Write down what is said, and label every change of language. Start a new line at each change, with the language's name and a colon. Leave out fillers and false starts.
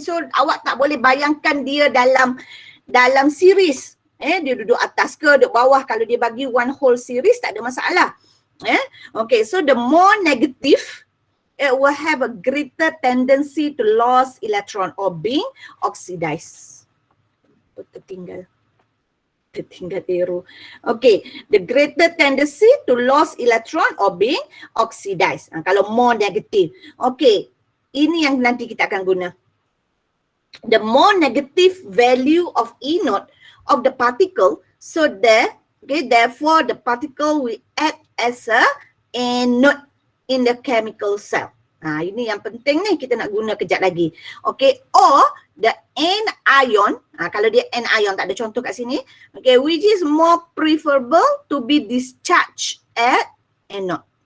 Malay: So awak tak boleh bayangkan dia dalam series. Dia duduk atas ke, duduk bawah. Kalau dia bagi
English: one whole series
Malay: tak ada masalah.
English: Okay, so the more negative, it will have a greater tendency to lose electron or being oxidized.
Malay: Tertinggal
English: arrow. Okay, the greater tendency to lose electron or being oxidized.
Malay: Kalau
English: more negative.
Malay: Okay, ini yang nanti kita akan guna.
English: The more negative value of E naught of the particle, so that, okay, therefore the particle will act as a anode in the chemical cell.
Malay: Ini yang penting ni kita nak guna kejap lagi. Okay,
English: or the anion,
Malay: kalau dia anion tak ada contoh kat sini, okay,
English: which is more preferable to be discharged at anode.